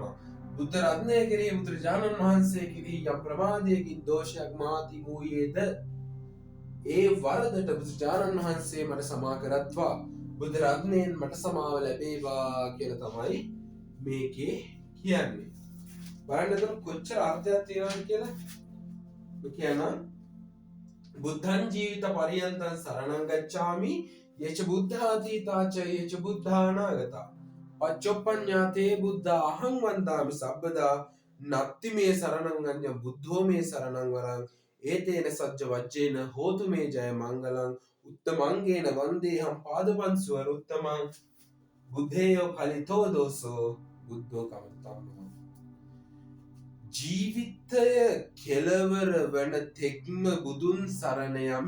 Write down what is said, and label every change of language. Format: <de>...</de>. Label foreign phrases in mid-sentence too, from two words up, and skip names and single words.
<si>බුද්ධ රත්නය කෙරෙහි බුදුරජාණන් වහන්සේ කෙරෙහි යම් ප්‍රමාදයකින් දෝෂයක් මාති වූයේද ඒ වරදට බුදුරජාණන් වහන්සේ මට සමා කරත්වා. බුද්ධ රත්නයෙන් මට සමාව ලැබේවා කියලා තමයි මේකේ කියන්නේ. බලන්න එතන කොච්චර අර්ථයක් තියෙනවද කියලා.</si> <pi>කියනවා බුද්ධං ජීවිත පරියන්තං සරණං ගච්ඡාමි යච බුද්ධාතීතාච යච බුද්ධානාගතා පච්චොප්පඤ්ඤාතේ බුද්ධ අහං වන්දාමි සබ්බදා නත්ති මේ සරණං අඤ්ඤ බුද්ධෝ මේ සරණං වරං ඒතේන සජ්ජ වජ්ජේන හෝතු මේ ජය මංගලං උත්තමංගේන වන්දේහං පාදපංසුව රුත්තමං බුද්ධේයෝ කලිතෝ දෝසෝ බුද්ධෝ කමතම්ම.</pi> <si>ජීවිතය කෙලවර වන තෙක්ම බුදුන් සරණ යමි.</si>